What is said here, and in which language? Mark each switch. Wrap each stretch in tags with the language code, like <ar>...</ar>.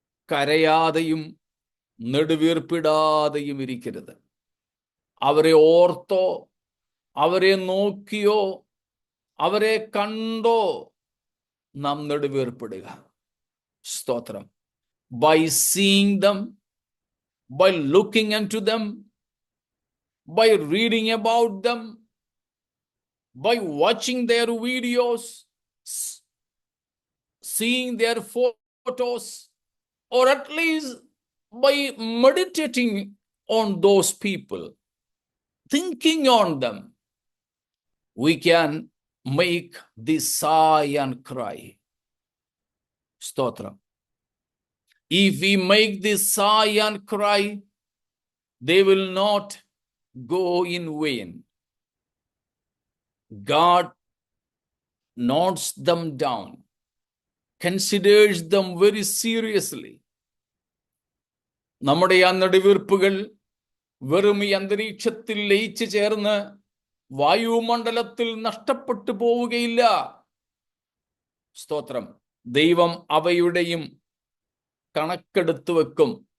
<ml>കരയാതെയും നെടുവീർപ്പിടാതെയും ഇരിക്കരുത്. അവരെ ഓർത്തോ, അവരെ നോക്കിയോ, അവരെ കണ്ടോ നാം നെടുവീർപ്പിടുക. സ്തോത്രം.</ml> <en>By seeing them, by looking into them, by reading about them, by watching their videos, seeing their photos, or at least by meditating on those people, thinking on them, we can make this sigh and cry. Stotram. If we make this sigh and cry, they will not go in vain. God notes them down, considers them very seriously.</en> <ml>നമ്മുടെ ആ നെടുവീർപ്പുകൾ വെറും ഈ അന്തരീക്ഷത്തിൽ ലയിച്ചു ചേർന്ന് വായുമണ്ഡലത്തിൽ നഷ്ടപ്പെട്ടു പോവുകയില്ല. സ്തോത്രം. ദൈവം അവയുടെയും കണക്കെടുത്തു വെക്കും.</ml>